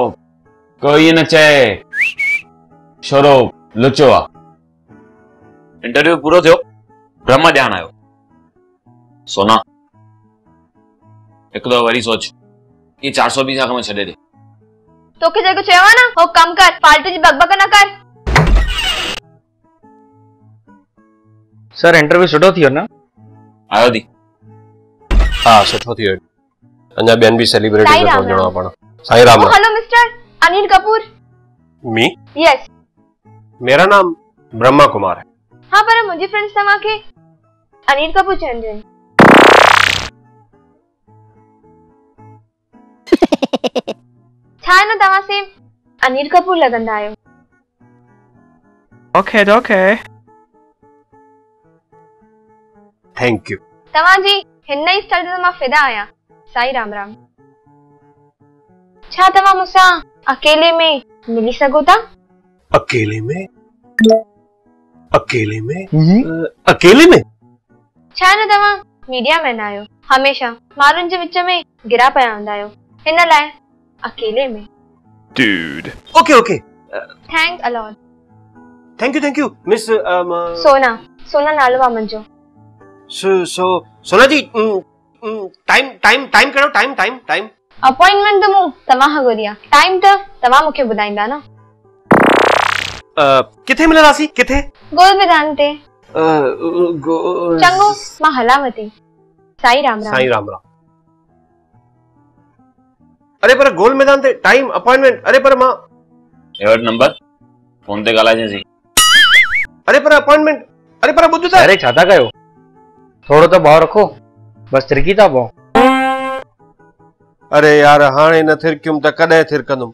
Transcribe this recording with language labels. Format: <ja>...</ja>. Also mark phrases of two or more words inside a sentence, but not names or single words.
<sd>कोई न चए छोरो लुचो आहे। इंटरव्यू पूरो थियो, ब्रह्मा ॼाण आयो। सोना हिकु दफ़ो वरी सोच, ये 420 जा कम छॾे ॾे। तोखे जेको चयो आहे न, हो कम कर, फालतू जी बकबक न कर। सर इंटरव्यू सुठो थियो न? आयो थी? हाँ सुठो थियो। अञा ॿियनि बि सेलिब्रिटी खे पहुचणो आहे पाण। साईं राम।</sd> <en>Hello Mister Anil Kapoor. मी? यस।</en> <hi>मेरा नाम ब्रह्मा कुमार है।</hi> <sd>हाँ पर मुंहिंजी फ्रेंड्स तव्हांखे अनिल कपूर चवंदियूं आहिनि। छा आहे न तव्हां से अनिल कपूर लॻंदा आहियो।</sd> <en>OK OK. Thank you.</en> <sd>तव्हांजी हिन ई स्थल ते मां फिदा आहियां। साईं राम राम। छा तव्हां मूंसां अकेले में मिली सघो था? अकेले में? अकेले में? अकेले में? छा न तव्हां मीडिया मैन आहियो, हमेशा माण्हुनि जे विच में गिरा पिया हूंदा आहियो, हिन लाइ अकेले में।</sd> <en>Dude. OK OK. Thanks a lot. Thank you Miss</en> <sd>सोना नालो आहे मुंहिंजो। सोना जी टाइम कहिड़ो टाइम अपॉइंटमेंट त मूं तव्हां खां घुरी आहे, टाइम त तव्हां मूंखे ॿुधाईंदा न। किथे मिलंदासीं? किथे? गोल मैदान ते। चङो मां हलांव थी। साईं राम राम। साईं राम राम। अरे पर गोल मैदान ते</sd> <en>time appointment,</en> <sd>अरे पर मां एवट नंबर फोन ते ॻाल्हाइजांसीं। अरे पर अपॉइंटमेंट, अरे पर ॿुध त। अरे छा था कयो? थोड़ो तो भाव रखो, बस तिरकी था पओ। अरे यार हाणे न थिरकियुम त कॾहिं थिरकंदुम।</sd>